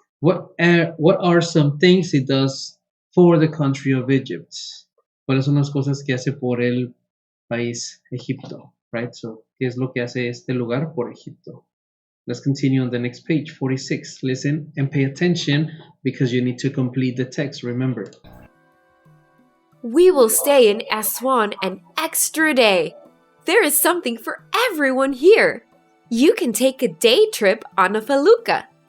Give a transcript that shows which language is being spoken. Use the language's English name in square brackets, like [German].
[English] What are some things it does for the country of Egypt? [Spanish] ¿Cuáles son las cosas que hace por el país Egipto? Right? So, ¿qué es lo que hace este lugar por Egipto? [English] Let's continue on the next page, 46. Listen and pay attention because you need to complete the text, remember. We will stay in Aswan an extra day. There is something for everyone here. You can take a day trip on a felucca.